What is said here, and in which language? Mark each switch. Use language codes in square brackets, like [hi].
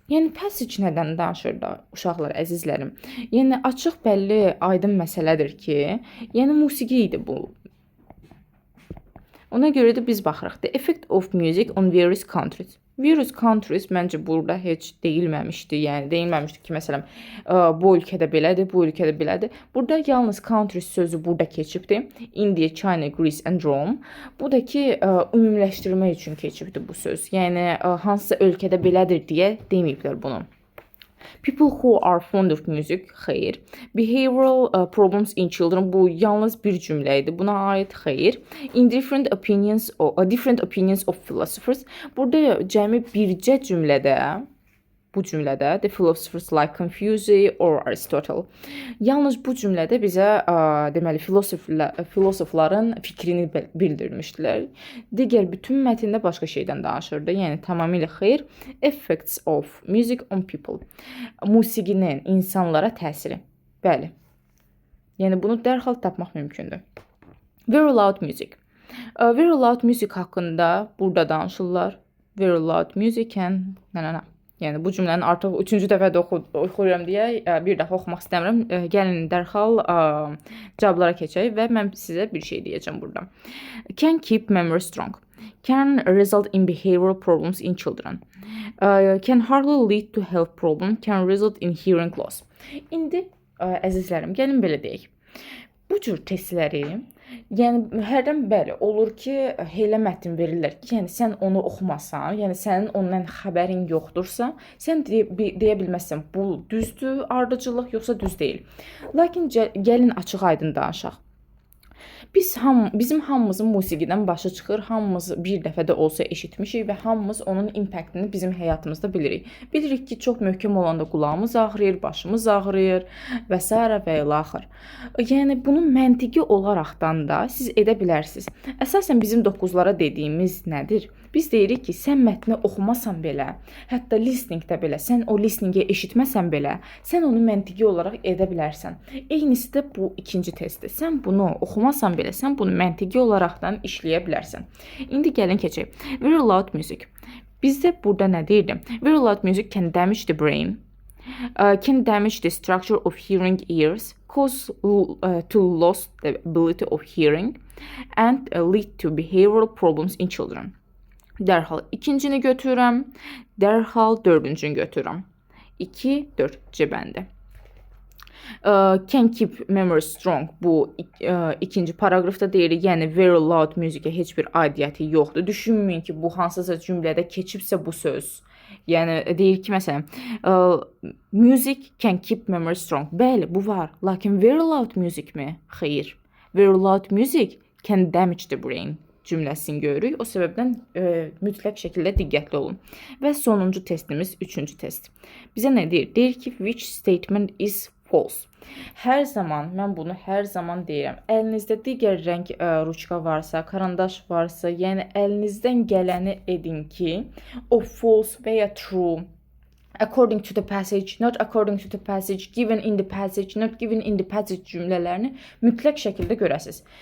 [az] Yəni, passage nədən danışır da, uşaqlar, əzizlərim? Yəni, açıq, bəlli, aydın məsələdir ki, yəni musiqi idi bu. Ona görə də biz baxırıq. [en] The effect of music on various countries. Various countries [az] məncə burada heç deyilməmişdi. Yəni, deyilməmişdi ki, məsələn, bu ölkədə belədir, bu ölkədə belədir. Burada yalnız countries sözü burada keçibdir. [en] India, China, Greece and Rome. [az] Bu da ki, ümumiləşdirmək üçün keçibdir bu söz. Yəni, hansısa ölkədə belədir deyə deməyiblər bunu. [en] People who are fond of music, [az] xeyr. [en] Behavioral problems in children, [az] bu yalnız bir cümlə idi. Buna aid xeyr. [en] In different opinions of philosophers. [az] Burada cəmi bircə cümlədə bu cümlədə. [en] The philosophers like Confucius or Aristotle. [az] Yalnız bu cümlədə bizə deməli filosofların fikrini bildirmişdilər. Digər bütün mətndə başqa şeydən danışırdı. Yəni tamamilə xeyr. [en] Effects of music on people. [az] Musiqinin insanlara təsiri. Bəli. Yəni bunu dərhal tapmaq mümkündür. [en] Very loud music. Very loud music [az] haqqında burada danışırlar. [en] Very loud music can [az] Yəni bu cümləni artıq 3-cü dəfə də oxuyuram deyə bir dəfə oxumaq istəmirəm. Gəlin dərhal cavablara keçək və mən sizə bir şey deyəcəm burada. [en] Can keep memory strong. Can result in behavioral problems in children. Can hardly lead to health problem. Can result in hearing loss. [az] İndi əzizlərim, gəlin belə deyək. Bu cür testləri yəni hərdən bəli olur ki, elə mətn verirlər ki, yəni sən onu oxumasan, yəni sənin ondan xəbərin yoxdursa, sən deyə bilməzsən bu düzdür, ardıcıllıq yoxsa düz deyil. Lakin gəlin açıq-aydın danışaq. Bizim hamımızın musiqidən başı çıxır, hamımız bir dəfə də olsa eşitmişik və hamımız onun impaktini bizim həyatımızda bilirik. Bilirik ki, çox möhkəm olanda qulağımız ağrıyır, başımız ağrıyır və s. və ilaxır. Yəni bunu məntiqi olaraqdan da siz edə bilərsiniz. Əsasən bizim 9-lara dediyimiz nədir? Biz deyirik ki, sən mətni oxumasan belə, hətta listeningdə belə, sən o listeningi eşitməsən belə, sən onu məntiqi olaraq edə bilərsən. Eynisə də bu ikinci testdir. Sən bunu oxumasan belə, sən bunu məntiqi olaraqdan işləyə bilərsən. İndi gəlin keçək. [en] Very loud music. [az] Bizdə burada nə deyirdim? [en] Very loud music can damage the brain, can damage the structure of hearing ears, cause to loss the ability of hearing, and lead to behavioral problems in children. [az] Dərhal ikincini götürürəm, dərhal dördüncünü götürürəm. [en] 2, 4 cəbəndə. Can keep memory strong. [az] Bu ikinci paragrafda deyirik. Yəni very loud musiqə heç bir aidiyyəti yoxdur. Düşünməyin ki, bu hansısa cümlədə keçibsə bu söz. Yəni deyir ki, məsələn, [en] music can keep memory strong. [az] Bəli, bu var. Lakin very loud music mi? Xeyr. [en] Very loud music can damage the brain [az] cümləsini görürük. O səbəbdən mütləq şəkildə diqqətli olun. Və sonuncu testimiz, üçüncü test. Bizə nə deyir? Deyir ki, [en] which statement is false. [az] Hər zaman, mən bunu hər zaman deyirəm. Əlinizdə digər rəng ruçka varsa, karandaş varsa, yəni əlinizdən gələni edin ki, o false və ya true, [en] according to the passage, [az] not according to the passage, given in the passage, not given in the passage cümlələrini mütləq şəkildə görəsiniz.